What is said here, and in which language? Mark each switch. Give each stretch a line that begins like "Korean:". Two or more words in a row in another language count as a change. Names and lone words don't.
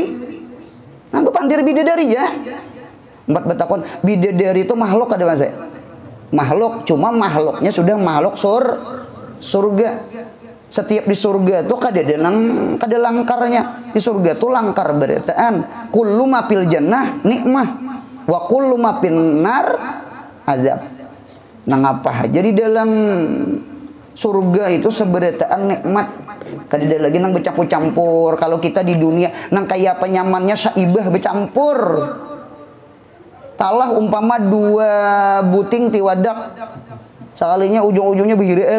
Banjar: Nah, bepandir bidadari ya. Empat betakon bidadari itu makhluk ada mas? Makhluk, cuma makhluknya sudah makhluk surga. Setiap di surga tuh kada langkarnya. Di surga tuh langkar beritaan.
Arabic: كل ما في الجنة نعمة وكل ما في النار عذاب.
Banjar: Nah, ngapa? Jadi dalam surga itu seberitaan nikmat. Kada ada lagi nang bercampur-campur. Kalau kita di dunia nang kayak apa nyamannya saibah bercampur. Talah umpama dua buting tiwadak, sekalinya ujung-ujungnya behireen.